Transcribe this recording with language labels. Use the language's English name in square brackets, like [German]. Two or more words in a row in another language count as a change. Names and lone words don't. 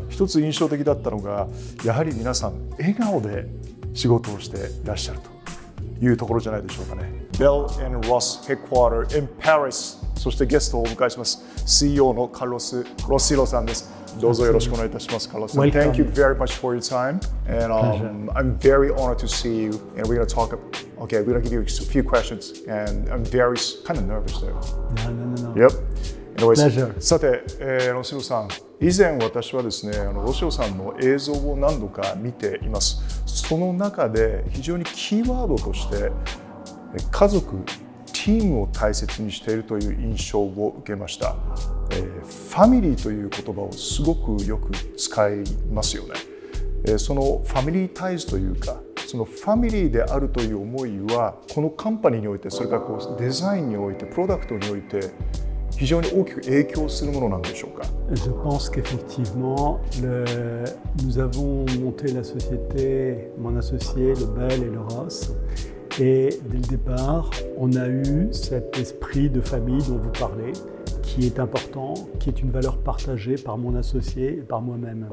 [Japanese] 一つ印象的だったのが、やはり皆さん笑顔で仕事をしていらっしゃるというところじゃないでしょうかね。ベル&ロスヘッドクォーター in Paris。そしてゲストをお迎えします。CEO のカルロス・ロシロさんです。どうぞよろしくお願いいたします。カルロスさん。 [English] Thank you very much for your time. And I'm very honored to see you. And we're going to talk. Okay, we're going to give you a few questions. And I'm very kind of nervous there. No. Yep. Anyways, Pleasure. [Japanese] さて、ロシロさん。以前私はですね、ロシロさんの映像を何度か見ています。その中で非常にキーワードとして家族、チームを大切にしているという印象を受けました。ファミリーという言葉をすごくよく使いますよね。そのファミリータイズというか、そのファミリーであるという思いは、このカンパニーにおいて、それからデザインにおいて、プロダクトにおいて、非常に大きく影響するものなんでしょうか。 [French] Je pense qu'effectivement, nous avons monté la société, mon associé, le Bell et le Ross. Et dès le départ, on a eu cet esprit de famille dont vous parlez, qui est important, qui est une valeur partagée par mon associé et par moi-même.